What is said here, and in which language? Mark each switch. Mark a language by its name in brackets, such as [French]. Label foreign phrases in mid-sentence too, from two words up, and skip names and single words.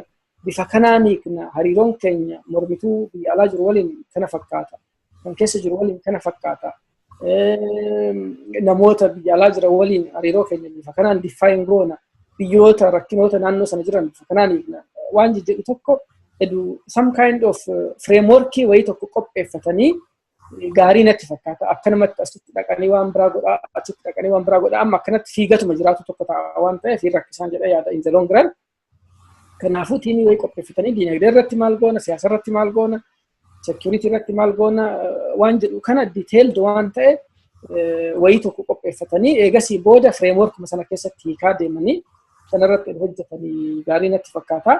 [Oromo] Bifa kanaan hariiroon keenya mormituu biyya alaa jiru waliin kana fakkaata. Kan keessa jiru waliin kana fakkaata. Namoota biyya alaa jiran waliin hariiroo keenya bifa kanaan define goona. Biyyoota rakkinoota naannoo sana jiran bifa kanaan waan jedhu tokko [English] some kind of [Oromo] frameworkii wayii tokko qopheeffatanii gaarii natti fakkaata. Akkanumatti asitti dhaqanii waan biraa godhaa, achitti dhaqanii waan biraa godhaa, amma akkanatti fiigatuma jiraatu tokko ta'a waan ta'eef rakkisaan jedhee yaada [English] in the long run. [Oromo] Kanaafuu tiimii wayii qopheeffatanii dinagdee irratti maal goona, siyaasa irratti maal goona, security irratti maal goona waan jedhu kana detailed waan ta'e wayii tokko qopheeffatanii eegasii booda framework sana keessatti hiikaa deemanii sanarratti hojjetanii gaarii natti fakkaata.